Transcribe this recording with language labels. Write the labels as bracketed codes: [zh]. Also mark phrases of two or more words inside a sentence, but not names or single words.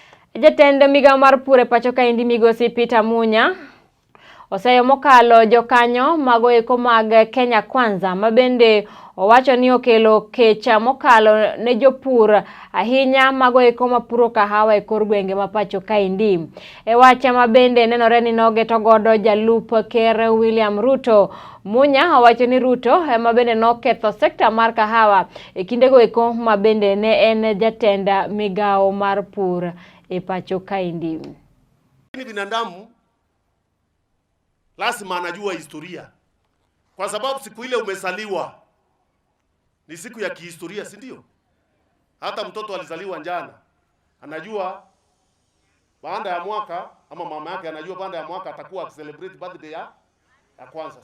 [luo] Jatend migawo mar pur e pacho ka indi migosi Peter Munya oseyo mokalo jokanyo mago eko mag Kenya Kwanza mabende owacho ni okelo kecha mokalo ne jopur ahinya mago eko mapuro kahawa e kor gwenge ma pacho ka indi. E wacha mabende nenore ni nogeto godo jalup ker William Ruto. Munya owacho ni Ruto mabende noketho sekta mar kahawa e kindego eko mabende ne en jatend migawo mar pur e pacho ka indi. [sw] Binadamu lazima anajua historia, kwa sababu siku ile umezaliwa ni siku ya kihistoria, si ndio? Hata mtoto alizaliwa jana anajua baada ya mwaka, ama mama yake anajua baada ya mwaka atakuwa [en] celebrate birthday [sw] ya kwanza.